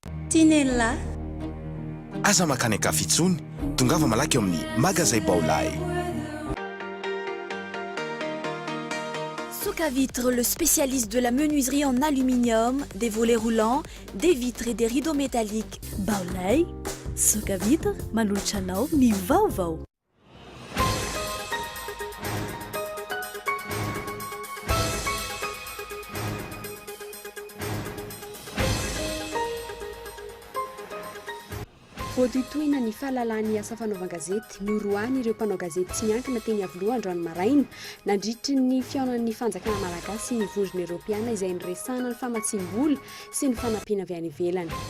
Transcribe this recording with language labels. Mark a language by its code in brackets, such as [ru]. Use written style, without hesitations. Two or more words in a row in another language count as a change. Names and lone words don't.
[mg] Tinella aza makany akafitsony tongava malaky eo amin'ny magazay Baolay. [fr] Vitre, le spécialiste de la menuiserie en aluminium, des volets roulants, des vitres et des rideaux métalliques. [mg] Baolay, Vitre, Manulchanao, ni Vaovao. Voatoitoina ny fahalalany asa fanaovan-gazety noroany ireo mpanao gazety tsy miankina teny avoloha androany maraina nandritry ny fiaonan'ny fanjakana malagasy ny vondrona eropeana izay niresana ny famatsim-bola sy ny fanampiana avy any ivelany.